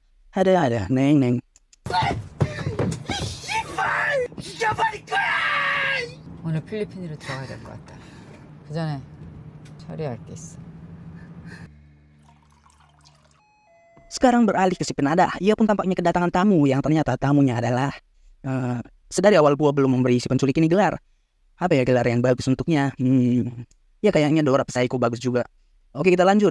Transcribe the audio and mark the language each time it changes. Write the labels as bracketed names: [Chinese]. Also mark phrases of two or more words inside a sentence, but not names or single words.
[Indonesian] Ada, neng. [Korean] 오늘 필리핀으로 들어가야 될 것 같다. 그 전에 처리할 게 있어. [Indonesian] Sekarang beralih ke si penadah. Ia pun tampaknya kedatangan tamu yang ternyata tamunya adalah sedari awal gua belum memberi si penculik ini gelar. Apa ya gelar yang bagus untuknya? Ya kayaknya Dora Psycho bagus juga. Oke, kita lanjut.